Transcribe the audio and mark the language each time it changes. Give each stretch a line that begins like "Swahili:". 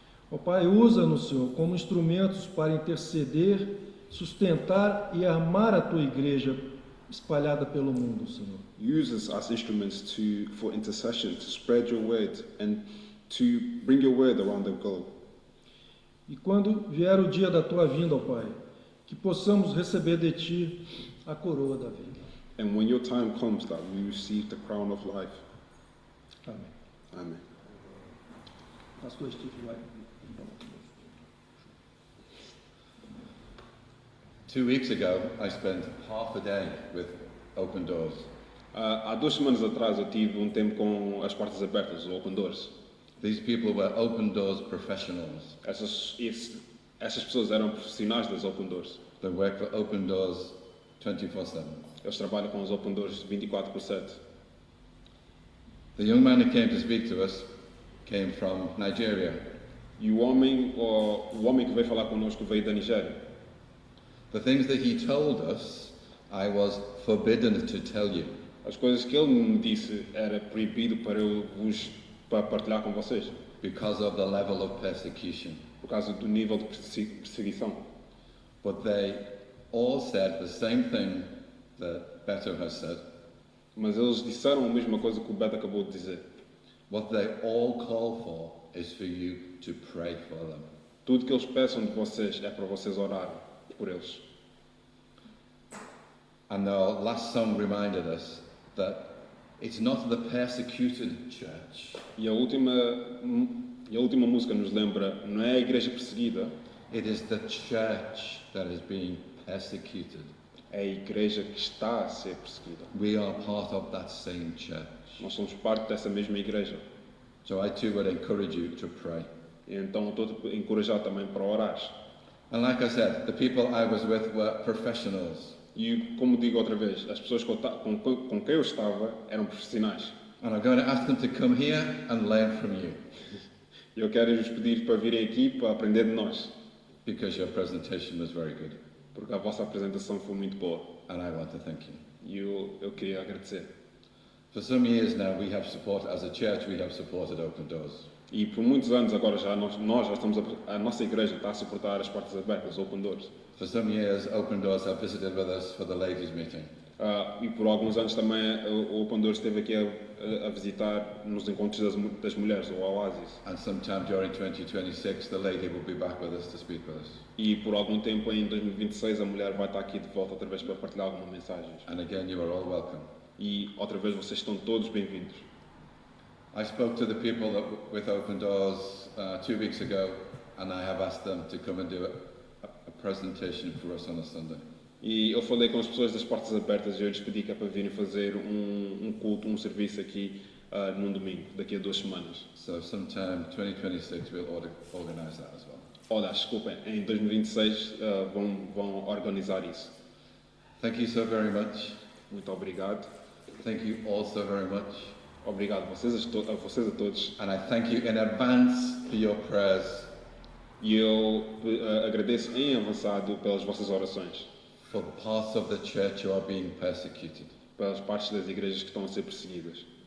Portuguese: Ó Pai, usa-nos, Senhor, como instrumentos para interceder, sustentar e armar a tua igreja espalhada pelo mundo, Senhor.
English: Use us as instruments for intercession, to spread your word and to bring your word around the globe.
Portuguese: E quando vier o dia da tua vinda, ó Pai, que possamos receber de ti a coroa da vida.
English: And when your time comes, that we receive the crown of life.
Portuguese: Amém.
English: Amen.
Portuguese: Pastor Steve vai.
English: 2 weeks ago, I spent half a day with Open Doors.
Portuguese: Há 2 semanas atrás eu tive tempo com as portas abertas, o Open Doors.
English: These people were Open Doors professionals.
Portuguese: Essas pessoas eram profissionais das Open Doors.
English: They work for Open Doors 24/7.
Portuguese: Eles trabalham com os Open Doors 24/7.
English: The young man who came to speak to us came from Nigeria.
Portuguese: E o homem que veio falar connosco veio da Nigéria.
English: The things that he told us, I was forbidden to tell you.
Portuguese: As coisas que ele me disse era proibido para partilhar com vocês.
English: Because of the level of persecution.
Portuguese: Por causa do nível de perseguição.
English: But they all said the same thing that Beto has said.
Portuguese: Mas eles disseram a mesma coisa que o Beto acabou de dizer.
English: What they all call for is for you to pray for them.
Portuguese: Tudo que eles peçam de vocês é para vocês orarem por eles.
English: And our last song reminded us that it's not the persecuted church.
Portuguese: E a última música nos lembra, não é a igreja perseguida.
English: It is the church that is being persecuted.
Portuguese: É a igreja que está a ser perseguida.
English: We are part of that same church.
Portuguese: Nós somos parte dessa mesma igreja.
English: So I too would encourage you to pray.
Portuguese: E então estou a encorajar também para orar.
English: And like I said, the people I was with were professionals.
Portuguese: E como digo outra vez, as pessoas com quem eu estava eram profissionais.
English: And I'm going to ask them to come here and learn from you.
Portuguese: Eu quero lhes pedir para virem aqui para aprender de nós.
English: Because your presentation was very good.
Portuguese: Porque a vossa apresentação foi muito boa.
English: And I want to thank you.
Portuguese: E eu queria agradecer.
English: For some years now, we have supported, as a church, we have supported Open Doors.
Portuguese: E por muitos anos agora nós já estamos a nossa igreja está a suportar as portas abertas, Open Doors.
English: For some years, Open Doors have visited with us for the ladies' meeting.
Portuguese: E por alguns anos também o Open Doors esteve aqui a visitar nos encontros das mulheres, o Oasis.
English: And sometime during 2026, the lady will be back with us to speak with us.
Portuguese: E por algum tempo em 2026 a mulher vai estar aqui de volta outra vez para partilhar alguma mensagem.
English: And again, you are all welcome.
Portuguese: E outra vez vocês estão todos bem-vindos.
English: I spoke to the people with Open Doors 2 weeks ago, and I have asked them to come and do a presentation for us on a Sunday.
Portuguese: E eu falei com as pessoas das portas abertas e eu lhes pedi que é para virem fazer um culto, um serviço aqui num domingo, daqui a 2 semanas.
English: So sometime 2026 we'll organize that as well.
Portuguese: Olha, desculpem, em 2026 vão organizar isso.
English: Thank you so very much.
Portuguese: Muito obrigado.
English: Thank you all so very much.
Portuguese: Obrigado a vocês a todos.
English: And I thank you in advance for your prayers.
Portuguese: E eu agradeço em avançado pelas vossas orações.
English: For the parts of the church who are being persecuted.
Portuguese: Pelas partes das igrejas que estão a ser perseguidas.